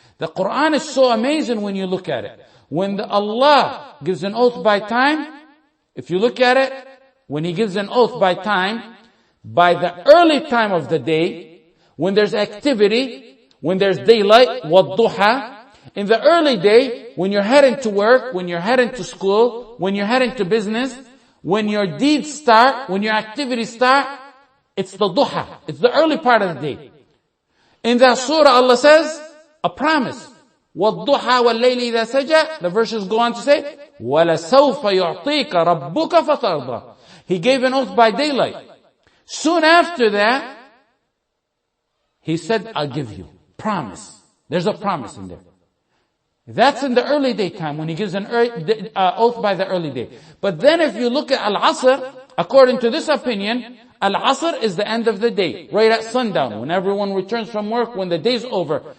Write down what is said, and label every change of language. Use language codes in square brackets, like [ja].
[en] The Quran is so amazing when you look at it. When Allah gives an oath by time, if you look at it, when He gives an oath by time, by the early time of the day, when there's activity, when there's daylight, وَالضُّحَى, in the early day, when you're heading to work, when you're heading to school, when you're heading to business, when your deeds start, when your activities start, it's the duha. It's the early part of the day. In that surah, Allah says, a promise. [ar] وَالضُّحَى وَاللَّيْلِ إِذَا سَجَى. [en] The verses go on to say, [ar] وَلَسَوْفَ يُعْطِيكَ رَبُّكَ فَتَرْضَى. [en] He gave an oath by daylight. Soon after that, He said, I'll give you. Promise. There's a promise in there. That's in the early daytime when He gives an oath by the early day. But then if you look at Al-Asr, according to this opinion, Al-Asr is the end of the day, right at sundown, when everyone returns from work, when the day's over.